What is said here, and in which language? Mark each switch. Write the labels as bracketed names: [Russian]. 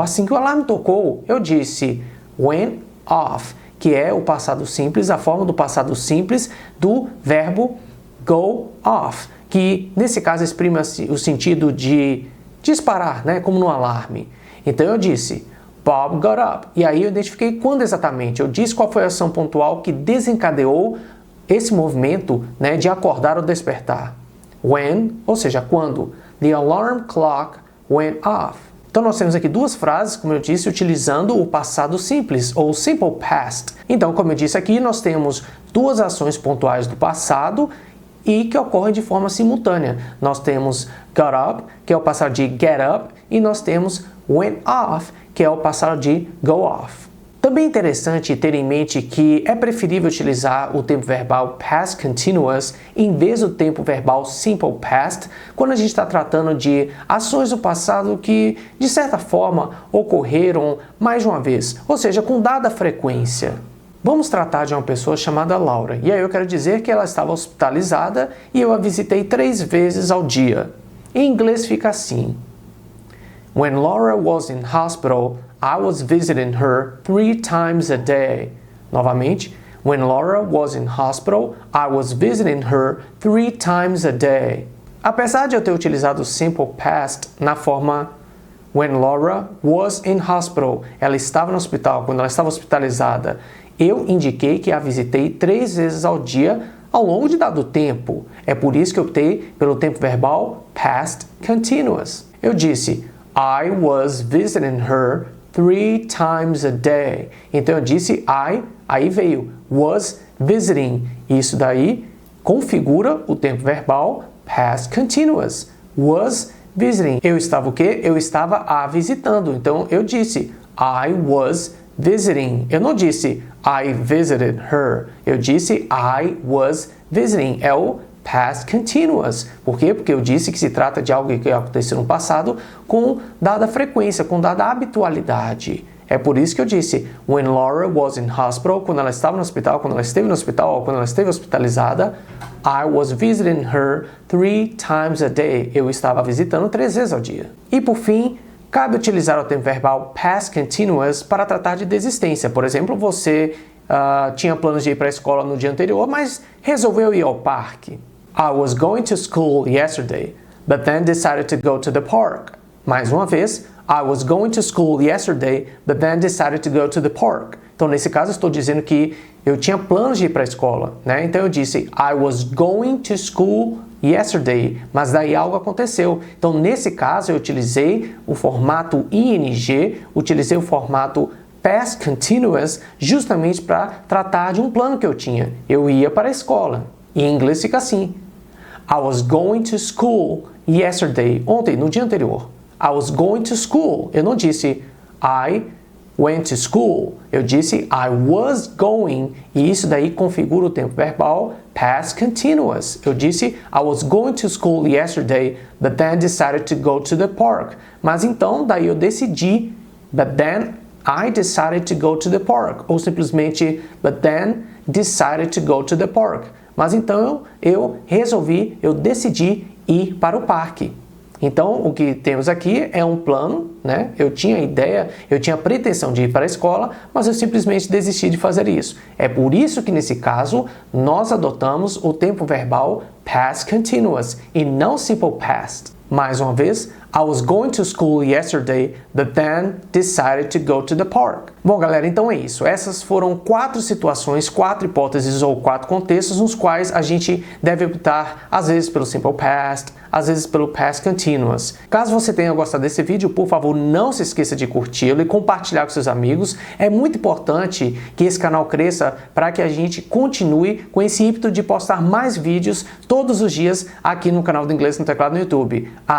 [Portuguese] Assim que o alarme tocou, eu disse went off, que é o passado simples, a forma do passado simples do verbo go off, que nesse caso exprime o sentido de disparar, né, como no alarme. Então eu disse Bob got up. E aí eu identifiquei quando exatamente. Eu disse qual foi a ação pontual que desencadeou esse movimento, né, de acordar ou despertar. When, ou seja, quando. [English] The alarm clock went off. [Portuguese] Então nós temos aqui duas frases, como eu disse, utilizando o passado simples, ou simple past. Então, como eu disse aqui, nós temos duas ações pontuais do passado e que ocorrem de forma simultânea. Nós temos got up, que é o passado de get up, e nós temos went off, que é o passado de go off. Também é interessante ter em mente que é preferível utilizar o tempo verbal past continuous em vez do tempo verbal simple past quando a gente está tratando de ações do passado que, de certa forma, ocorreram mais de uma vez, ou seja, com dada frequência. Vamos tratar de uma pessoa chamada Laura, e aí eu quero dizer que ela estava hospitalizada e eu a visitei 3 vezes ao dia. Em inglês fica assim. [English] When Laura was in hospital, I was visiting her 3 times a day. [Portuguese] Novamente. [English] When Laura was in hospital, I was visiting her 3 times a day. [Portuguese] Apesar de eu ter utilizado o simple past na forma [English] when Laura was in hospital, [Portuguese] ela estava no hospital, quando ela estava hospitalizada, eu indiquei que a visitei 3 vezes ao dia ao longo de dado tempo. É por isso que eu optei pelo tempo verbal past continuous. Eu disse, [English] I was visiting her 3 times a day. [Portuguese] Então eu disse aí veio was visiting. Isso daí configura o tempo verbal past continuous. Was visiting. Eu estava o quê? Eu estava a visitando. Então eu disse [English] I was visiting. [Portuguese] Eu não disse [English] I visited her. [Portuguese] Eu disse [English] I was visiting. [Portuguese] É o past continuous. Por quê? Porque eu disse que se trata de algo que aconteceu no passado com dada frequência, com dada habitualidade. É por isso que eu disse [English] when Laura was in hospital, [Portuguese] quando ela estava no hospital, quando ela esteve no hospital, ou quando ela esteve hospitalizada, [English] I was visiting her 3 times a day. [Portuguese] Eu estava visitando 3 vezes ao dia. E por fim, cabe utilizar o tempo verbal past continuous para tratar de desistência. Por exemplo, você tinha planos de ir para a escola no dia anterior, mas resolveu ir ao parque. [English] I was going to school yesterday, but then decided to go to the park. [Portuguese] Mais uma vez, [English] I was going to school yesterday, but then decided to go to the park. [Portuguese] Então, nesse caso, eu estou dizendo que eu tinha planos de ir para a escola, né? Então, eu disse [English] I was going to school yesterday, [Portuguese] mas daí algo aconteceu. Então, nesse caso, eu utilizei o formato ing, utilizei o formato past continuous, justamente para tratar de um plano que eu tinha. Eu ia para a escola. E em inglês fica assim. [English] I was going to school yesterday. [Portuguese] Ontem, no dia anterior. [English] I was going to school. [Portuguese] Eu não disse [English] I went to school. [Portuguese] Eu disse [English] I was going. [Portuguese] E isso daí configura o tempo verbal past continuous. Eu disse [English] I was going to school yesterday, but then decided to go to the park. [Portuguese] Mas então, daí eu decidi, [English] but then I decided to go to the park. [Portuguese] Ou simplesmente, [English] but then decided to go to the park. [Portuguese] Mas então eu decidi ir para o parque. Então, o que temos aqui é um plano, né? Eu tinha ideia, eu tinha pretensão de ir para a escola, mas eu simplesmente desisti de fazer isso. É por isso que, nesse caso, nós adotamos o tempo verbal past continuous e não simple past. Mais uma vez, [English] I was going to school yesterday, but then decided to go to the park. [Portuguese] Bom, galera, então é isso. Essas foram 4 situações, 4 hipóteses ou 4 contextos nos quais a gente deve optar, às vezes, pelo simple past, às vezes pelo past continuous. Caso você tenha gostado desse vídeo, por favor, não se esqueça de curti-lo e compartilhar com seus amigos. É muito importante que esse canal cresça para que a gente continue com esse ímpeto de postar mais vídeos todos os dias aqui no canal do Inglês no Teclado no YouTube.